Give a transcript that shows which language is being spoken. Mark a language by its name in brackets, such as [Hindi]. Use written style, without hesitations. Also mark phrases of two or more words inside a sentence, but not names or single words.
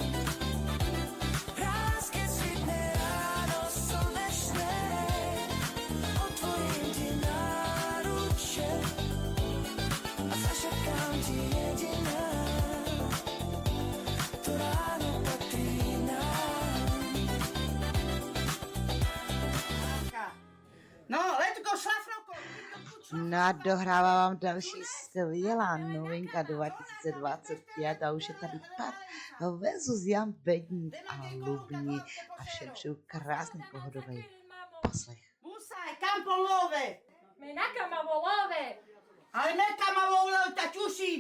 [Slovak] Raz, keď svitne ráno slnečné, otvorím ti náruče a zašepkám ti jediná, to ráno patrí nám. [English] No, let's go, [Czech] šlafroko! No a dohrává vám další skvělá novinka 2025 a už je tady Pat versus Jan Bedník a Lubni a všem přeju krásný pohodový poslech. [Romany] Musaj, kam po love? Me nakama volove. Ale nekam ma volove, ta čuším!